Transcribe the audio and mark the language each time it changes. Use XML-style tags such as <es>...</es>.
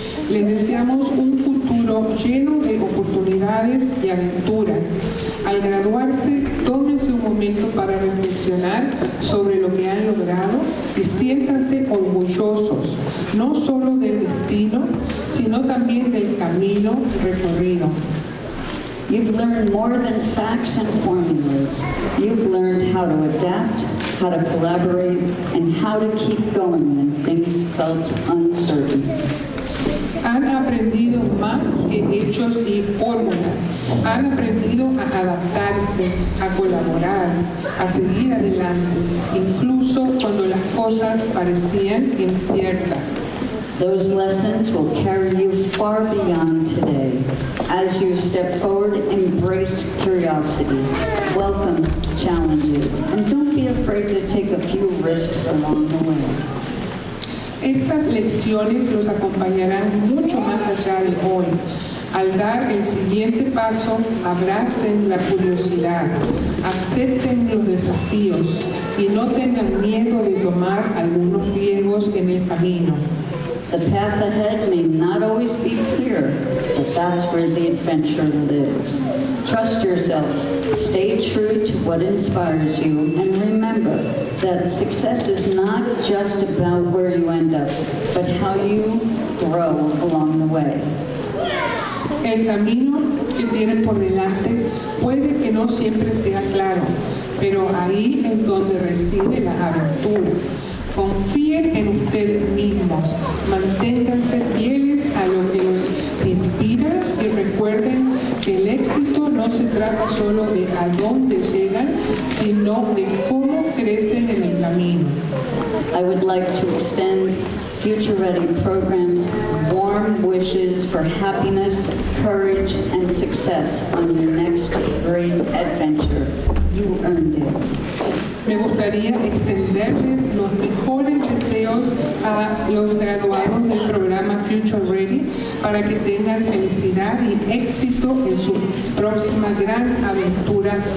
<es>Les deseamos un futuro lleno de oportunidades y aventuras. Al graduarse, tómense un momento para reflexionar sobre lo que han logrado y siéntanse orgullosos, no solo del destino, sino también del camino recorrido.</es> <en>You've learned more than facts and formulas. You've learned how to adapt, how to collaborate, and how to keep going when things felt uncertain.</en> <es>Han aprendido más que hechos y fórmulas. Han aprendido a adaptarse, a colaborar, a seguir adelante, incluso cuando las cosas parecían inciertas.</es> <en>Those lessons will carry you far beyond today. As you step forward, embrace curiosity, welcome challenges, and don't be afraid to take a few risks along the way.</en> <es>Estas lecciones los acompañarán mucho más allá de hoy. Al dar el siguiente paso, abracen la curiosidad, acepten los desafíos y no tengan miedo de tomar algunos riesgos en el camino.</es> <en>The path ahead may not always be clear, but that's where the adventure lives. Trust yourselves, stay true to what inspires you, and remember that success is not just about where you end up, but how you grow along the way.</en> <es>El camino que tienen por delante puede que no siempre sea claro, pero ahí es donde reside la aventura. Confíen en ustedes mismos, manténganse fieles a lo que los inspira y recuerden que el éxito no se trata solo de a dónde llegan, sino de cómo crecen en el camino.</es> <en>I would like to extend Future Ready programs warm wishes for happiness, courage, and success on your next great adventure. You earned it.</en> <es>Me gustaría extenderles los mejores deseos a los graduados del programa Future Ready para que tengan felicidad y éxito en su próxima gran aventura.</es>